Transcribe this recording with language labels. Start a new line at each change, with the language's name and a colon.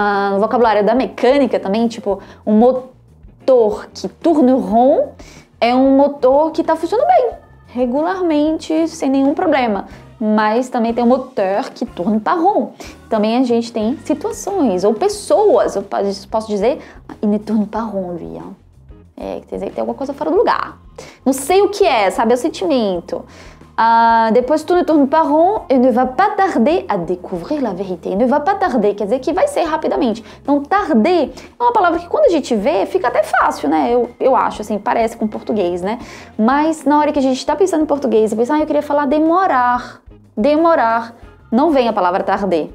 Portuguese: No vocabulário da mecânica também, tipo, um motor que tourne rond é um motor que está funcionando bem, regularmente, sem nenhum problema. Mas também tem um motor que tourne pas rond. Também a gente tem situações ou pessoas, eu posso dizer,
French: il ne tourne pas rond, lui.
Portuguese: Quer dizer que tem alguma coisa fora do lugar. Não sei o que é, sabe? É o sentimento. Depois,
French: tout ne tourne pas rond et ne va pas tarder à découvrir la vérité. Ne va pas tarder,
Portuguese: quer dizer que vai ser rapidamente. Então, tarder é uma palavra que quando a gente vê, fica até fácil, né? Eu acho, assim, parece com português, né? Mas na hora que a gente está pensando em português, eu queria falar demorar. Demorar. Não vem a palavra tarder.